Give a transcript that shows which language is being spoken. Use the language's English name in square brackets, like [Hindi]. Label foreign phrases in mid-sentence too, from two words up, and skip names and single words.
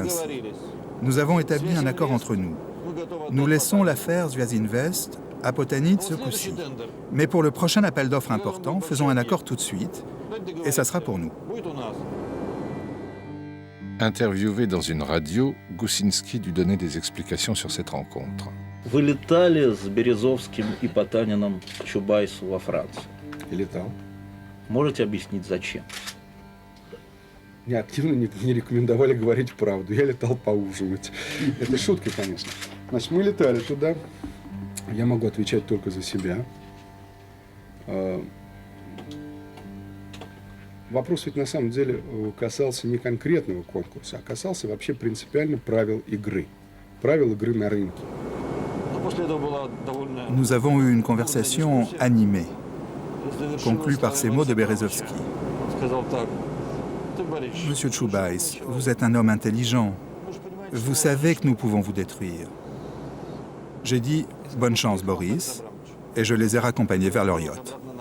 [French] Nous avons établi un accord entre nous. Nous laissons l'affaire Zviazinvest à Potanit ce coup-ci. Mais pour le prochain appel d'offres important, faisons un accord tout de suite, et ça sera pour nous. Interviewé dans une radio, Гусинский dut donner des explications sur cette rencontre. [Russian] Вы летали с Березовским и Потаниным к Чубайсу во Францию? Летал. Можете объяснить, зачем? Мне активно не рекомендовали говорить правду. Я летал поужинать. Это шутка, конечно. Значит, мы летали туда. Я могу отвечать только за себя. Вопрос ведь на самом деле касался не конкретного конкурса, а касался вообще принципиально правил игры на рынке. [French] Nous avons eu une conversation animée, conclue par ces mots de Berezovsky. Monsieur Chubais, vous êtes un homme intelligent. Vous savez que nous pouvons vous détruire. J'ai dit « Bonne chance, Boris », et je les ai raccompagnés vers leur yacht.